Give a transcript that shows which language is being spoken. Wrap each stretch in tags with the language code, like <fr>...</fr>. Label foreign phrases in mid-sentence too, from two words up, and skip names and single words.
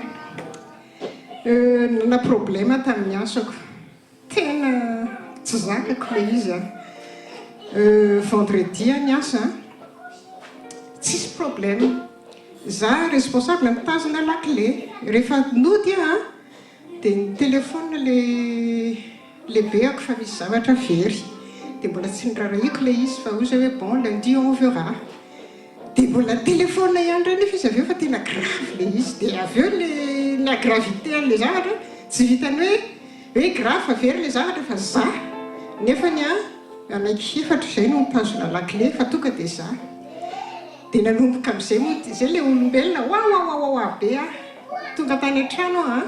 <mg>na problème tamin'ny asako tena tsy zakako le izy vendredi ny asa tsisy problème za responsable mitazona lakle rehefa nody dia ny telefona lehibe ako fa misy zavatra very dia mbola tsy niraraiko le izy fa ozy hoe</mg> <fr>bon lundi on verra</fr> <mg>dia mbola telefona ihany ray nefa izy avy eo fa tena grave le izy dia avy eo</mg> <fr>la gravité</fr> <mg>an'le zavatra tsy vitany hoe grave fa very le zavatra fa za nefany anaiky efatra izay no mitazona lakile fa tonga dia za dia nanomboka amin'izay moa izay ilay olombelona oa be tonga tany an-trano</mg>